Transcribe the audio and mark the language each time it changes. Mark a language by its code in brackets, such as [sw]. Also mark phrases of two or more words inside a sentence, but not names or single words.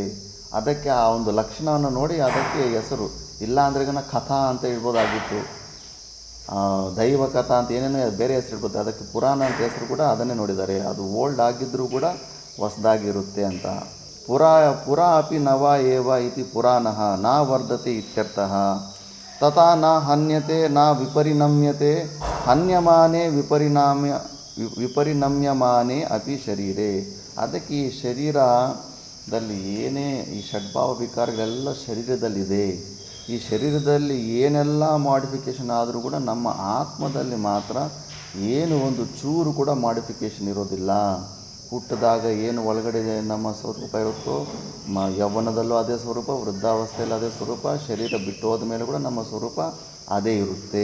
[kn] ಅದಕ್ಕೆ ಆ ಒಂದು ಲಕ್ಷಣವನ್ನು ನೋಡಿ ಅದಕ್ಕೆ ಹೆಸರು. ಇಲ್ಲ ಅಂದ್ರೆ ಕಥಾ ಅಂತ ಹೇಳ್ಬೋದಾಗಿತ್ತು, ದೈವ ಕಥಾ ಅಂತ ಏನೇನೋ ಬೇರೆ ಹೆಸರು ಇರ್ಬೋದು. ಅದಕ್ಕೆ ಪುರಾಣ ಅಂತ ಹೆಸರು ಕೂಡ ಅದನ್ನೇ ನೋಡಿದ್ದಾರೆ. ಅದು ಓಲ್ಡ್ ಆಗಿದ್ದರೂ ಕೂಡ ಹೊಸದಾಗಿರುತ್ತೆ ಅಂತ. [sa] ಪುರಾ ಅಪಿ ನವ ಏವ ಇತಿ ಪುರಾಣಃ ನ ವರ್ಧತೆ ಇತ್ಯರ್ಥಃ. ತಥಾ ನ ಹನ್ಯತೆ ನ ವಿಪರಿಣಮ್ಯತೆ ಹನ್ಯಮಾನೆ ವಿಪರಿಣಮ್ಯಮಾನೆ ಅಪಿ ಶರೀರೇ. [kn] ಅದಕ್ಕೆ ಈ ಶರೀರದಲ್ಲಿ ಏನೇ ಈ ಷಡ್ಭಾವ ವಿಕಾರಗಳೆಲ್ಲ ಶರೀರದಲ್ಲಿದೆ. ಈ ಶರೀರದಲ್ಲಿ ಏನೆಲ್ಲ ಮಾಡಿಫಿಕೇಷನ್ ಆದರೂ ಕೂಡ ನಮ್ಮ ಆತ್ಮದಲ್ಲಿ ಮಾತ್ರ ಏನು ಒಂದು ಚೂರು ಕೂಡ ಮಾಡಿಫಿಕೇಷನ್ ಇರೋದಿಲ್ಲ. ಹುಟ್ಟಿದಾಗ ಏನು ಒಳಗಡೆ ನಮ್ಮ ಸ್ವರೂಪ ಇರುತ್ತೋ, ಯೌವನದಲ್ಲೂ ಅದೇ ಸ್ವರೂಪ, ವೃದ್ಧಾವಸ್ಥೆಯಲ್ಲಿ ಅದೇ ಸ್ವರೂಪ, ಶರೀರ ಬಿಟ್ಟು ಹೋದ ಮೇಲೆ ಕೂಡ ನಮ್ಮ ಸ್ವರೂಪ ಅದೇ ಇರುತ್ತೆ.